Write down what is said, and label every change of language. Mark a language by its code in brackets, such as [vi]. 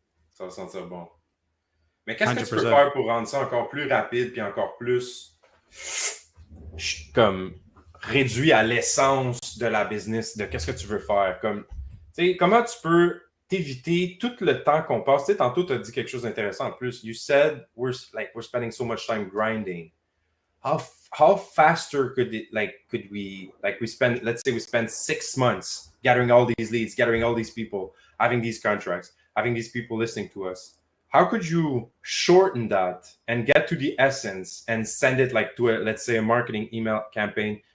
[fr] Ça va sentir bon. Mais qu'est-ce que tu peux faire pour rendre ça encore plus rapide puis encore plus comme réduit à l'essence de la business, de qu'est-ce que tu veux faire? Comme, tu sais, comment tu peux t'éviter tout le temps qu'on passe? Tu sais, tantôt, tu as dit quelque chose d'intéressant en plus. [en] You said we're spending so much time grinding. How faster could we spend, let's say we spend 6 months gathering all these leads, gathering all these people, having these contracts, having these people listening to us. how could you shorten that and get to the essence and send it like to a, let's say, a marketing email campaign?